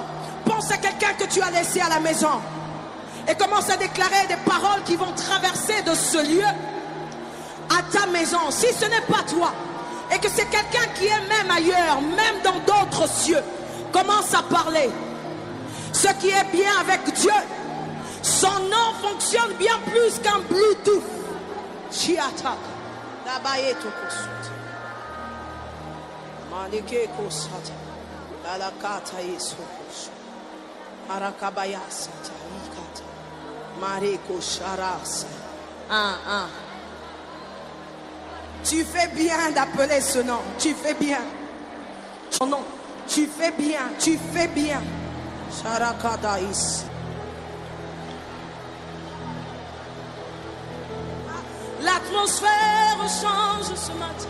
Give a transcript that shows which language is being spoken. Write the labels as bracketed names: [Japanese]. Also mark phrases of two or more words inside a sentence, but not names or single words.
[French] Pense à quelqu'un que tu as laissé à la maison. Et commence à déclarer des paroles qui vont traverser de ce lieu à ta maison. Si ce n'est pas toi, et que c'est quelqu'un qui est même ailleurs, même dans d'autres cieux, commence à parler. Ce qui est bien avec Dieu, son nom fonctionne bien plus qu'un Bluetooth. Chiata, Dabayeto Kosut, Manike Kosata, Dalakata Yesokos, Arakabaya Sata, Ikata, Mareko Sharasa. Tu fais bien d'appeler ce nom. Tu fais bien. Son nom. Tu fais bien. Tu fais bien. Sharakadaïs. L'atmosphère change ce matin.